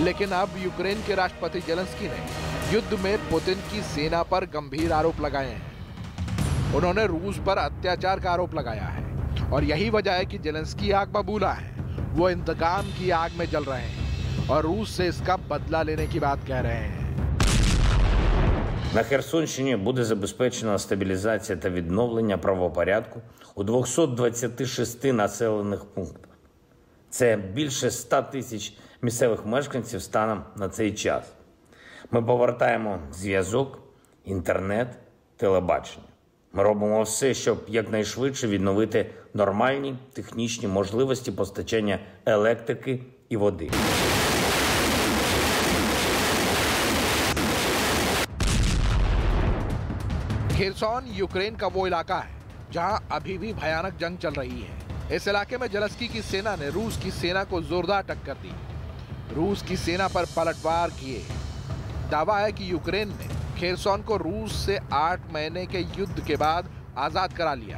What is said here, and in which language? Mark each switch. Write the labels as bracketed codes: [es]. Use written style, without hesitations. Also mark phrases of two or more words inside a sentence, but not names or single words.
[hi] लेकिन अब यूक्रेन के राष्ट्रपति ज़ेलेंस्की ने युद्ध में पुतिन की सेना पर गंभीर आरोप लगाए हैं। उन्होंने रूस पर अत्याचार का आरोप लगाया है और यही वजह है कि ज़ेलेंस्की आग बबूला है। वो इंतकाम की आग में जल रहे हैं और रूस से इसका बदला लेने की बात कह रहे हैं। [uk] На Херсонщині буде забезпечена стабілізація та відновлення правопорядку у 226 населених пунктах. Це більше 100 тисяч місцевих мешканців станом на цей час. Ми повертаємо зв'язок, інтернет, телебачення. Ми робимо все, щоб якнайшвидше відновити нормальні технічні можливості постачання електрики і води. [hi] खेरसॉन यूक्रेन का वो इलाका है जहां अभी भी भयानक जंग चल रही है। इस इलाके में ज़ेलेंस्की की सेना ने रूस की सेना को जोरदार टक्कर दी। रूस की सेना पर पलटवार किए। दावा है कि यूक्रेन ने खेरसॉन को रूस से 8 महीने के युद्ध के बाद आजाद करा लिया।